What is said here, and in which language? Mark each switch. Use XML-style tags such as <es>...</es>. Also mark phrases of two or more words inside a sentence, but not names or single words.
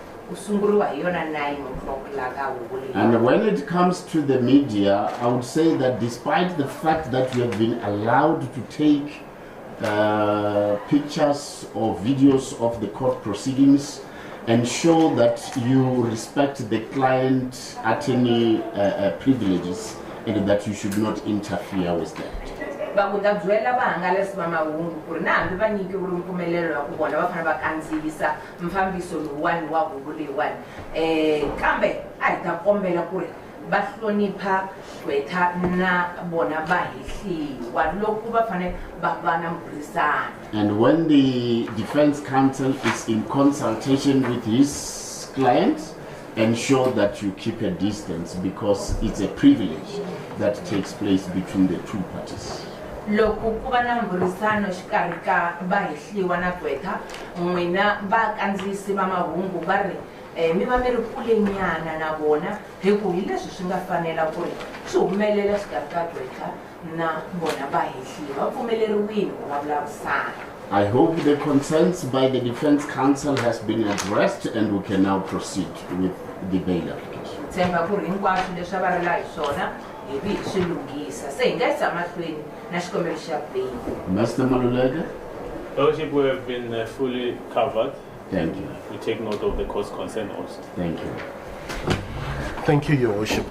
<ts>kusunguriwa hi yona 9 o'clock la ka huvo.</ts> <en>And when it comes to the media, I would say that despite the fact that you have been allowed to take pictures or videos of the court proceedings and show that you respect the client attorney privileges and that you should not interfere with that.</en> <ts>Bakudabzwela bahangalesi bamahungu kuri na hambi vanyiki uri mpfumelelo wa ku vona va fana va kandziyisa mfambiso lowuwani wa hungu leyiwani kambe a hi ta kombela ku ri va hlonipha gqwetha na bona va hehliwa loko va fane va va na mburisano.</ts> <en>And when the defense counsel is in consultation with his client, ensure that you keep a distance because it's a privilege that takes place between the two parties.</en> <ts>Loko ku va na mburisano xikarhi ka va hehliwa na gqwetha n'wina va kandziyisi va mahungu va ri mi va mi ri kulenyana na vona hi ku hi leswi swi nga fanela ku ri swi humelela xikarhi ka gqwetha na vona va hehliwa va pfumeleriwile ku va vulavisana.</ts> <en>I hope the concerns by the defense counsel has been addressed and we can now proceed with the bail application.</en> <ts>Tshemba ku ri hinkwaswo leswi va rila hi swona hi vi hi swi lunghisa se hi nga yisa mahlweni na xikombelo xa bail.</ts> <en>Mr. Maluleke? Lordship, we have been fully covered. Thank you. We take note of the court's concern also. Thank you. Thank you, Your Worship.</en>